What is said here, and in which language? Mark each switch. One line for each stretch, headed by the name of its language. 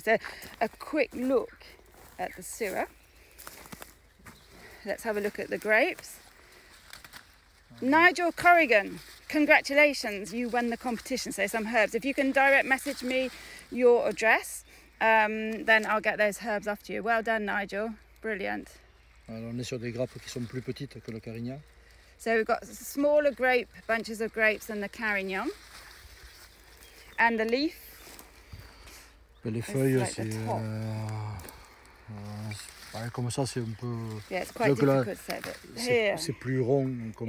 English: So a quick look at the Syrah. Let's have a look at the grapes. Nigel Carignan, congratulations, you won the competition. So some herbs. If you can direct message me your address, then I'll get those herbs off to you. Well done, Nigel. Brilliant.
French: Alors, on est sur des grappes qui sont plus petites que le Carignan.
English: So we've got smaller grape, bunches of grapes than the Carignan. And the leaf.
French: Les feuilles,
English: like the top.
French: Comme ça, c'est un peu.
English: Yeah, it's quite difficult to say, but here
French: C'est plus rond. Comme,